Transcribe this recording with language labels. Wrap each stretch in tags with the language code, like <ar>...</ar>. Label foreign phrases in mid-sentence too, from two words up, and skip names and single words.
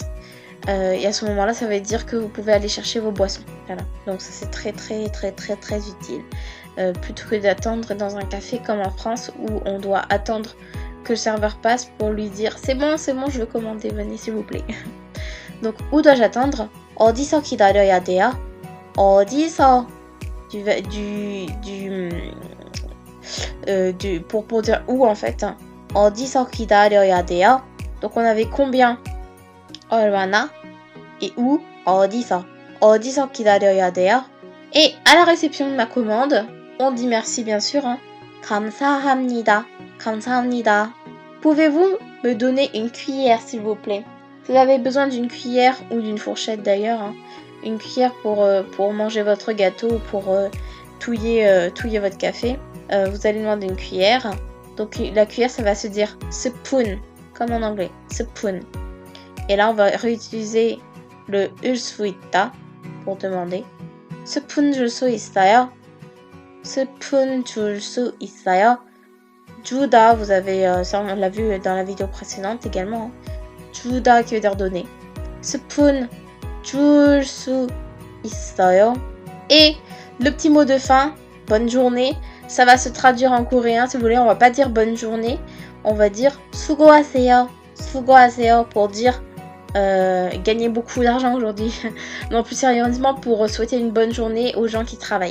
<fr>Et à ce moment-là, ça veut dire que vous pouvez aller chercher vos boissons. Voilà. Donc ça c'est très utile. Plutôt que d'attendre dans un café comme en France où on doit attendre que le serveur passe pour lui dire c'est bon, je veux commander, venez s'il vous plaît. Donc où dois-je attendre?</fr> <ko>어디서 기다려야 돼요? 어디서</ko> <fr>pour dire où en fait.</fr> <ko>어디서 기다려야 돼요?</ko> <fr>Donc on avait combien? 얼마나 et où?</fr> <ko>어디서 기다려야 돼요?</ko> <fr>Et à la réception de ma commande, on dit merci bien sûr.</fr> <ko>Hein. 감사합니다.</ko> <fr>Pouvez-vous me donner une cuillère s'il vous plaît? Si vous avez besoin d'une cuillère ou d'une fourchette d'ailleurs, hein, une cuillère pour manger votre gâteau ou pour touiller votre café. Vous allez demander une cuillère. Donc la cuillère, ça va se dire spoon, comme en anglais, spoon. Et là, on va réutiliser le</fr> <ko>줄 수 있다</ko> <fr>pour demander.</fr> <ko>스푼 줄 수 있어요? 스푼 줄 수 있어요? 주다,</ko> <fr>vous avez, ça on l'a vu dans la vidéo précédente également. 주다 qui veut dire donner.</fr> <ko>스푼 줄 수 있어요?</ko> <fr>Et le petit mot de fin, bonne journée. Ça va se traduire en coréen, si vous voulez, on va pas dire bonne journée, on va dire 수고하세요, pour dire gagner beaucoup d'argent aujourd'hui. Non, plus sérieusement, pour souhaiter une bonne journée aux gens qui travaillent.</fr>